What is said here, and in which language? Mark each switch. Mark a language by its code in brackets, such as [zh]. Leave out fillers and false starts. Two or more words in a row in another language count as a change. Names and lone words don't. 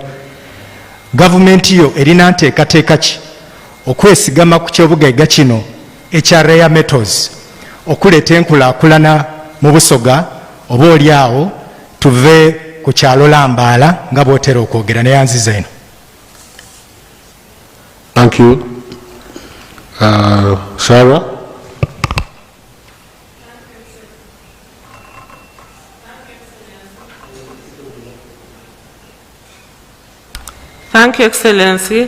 [lg] Gavumenti yo erina nteekateeka ki okwesigama ku kyobugagga kino ekya [en] rare metals [lg] okuleeta enkulaakulana mu Busoga, oba oli awo tuve ku kyalo Lambaala nga bw'otera okwogera ne yanziza eno. [en] Thank you. Sarah? Thank you, Excellency.